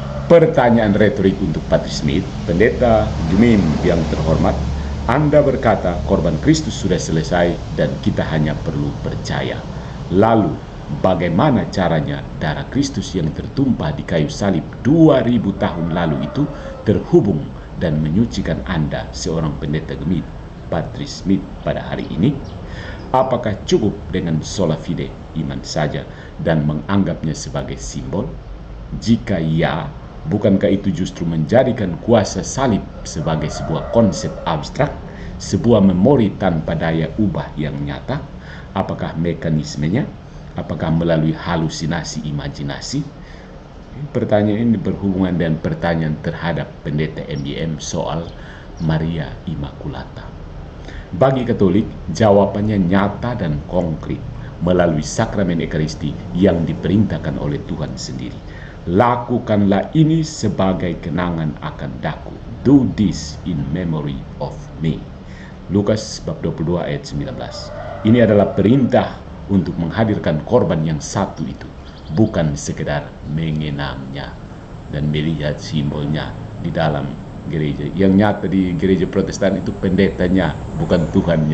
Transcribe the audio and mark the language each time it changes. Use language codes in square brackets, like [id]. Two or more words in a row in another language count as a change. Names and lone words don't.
[id] Pertanyaan retorik untuk Patrice Smith, Pendeta Jumim yang terhormat, Anda berkata korban Kristus sudah selesai dan kita hanya perlu percaya. Lalu, bagaimana caranya darah Kristus yang tertumpah di kayu salib 2000 tahun lalu itu terhubung dan menyucikan Anda, seorang pendeta gemit Patrice Smith pada hari ini? Apakah cukup dengan [la] sola fide, [id] iman saja, dan menganggapnya sebagai simbol? Jika ya, bukankah itu justru menjadikan kuasa salib sebagai sebuah konsep abstrak, sebuah memori tanpa daya ubah yang nyata? Apakah mekanismenya? Apakah melalui halusinasi imajinasi? Pertanyaan ini berhubungan dengan pertanyaan terhadap pendeta MBM soal Maria Immaculata. Bagi Katolik, jawabannya nyata dan konkret melalui sakramen Ekaristi yang diperintahkan oleh Tuhan sendiri. Lakukanlah ini sebagai kenangan akan daku. [en] Do this in memory of me. [id] Lukas bab 22 ayat 19. Ini adalah perintah untuk menghadirkan korban yang satu itu, bukan sekedar mengenangnya dan melihat simbolnya di dalam gereja. Yang nyata di gereja Protestan itu pendetanya, bukan Tuhannya.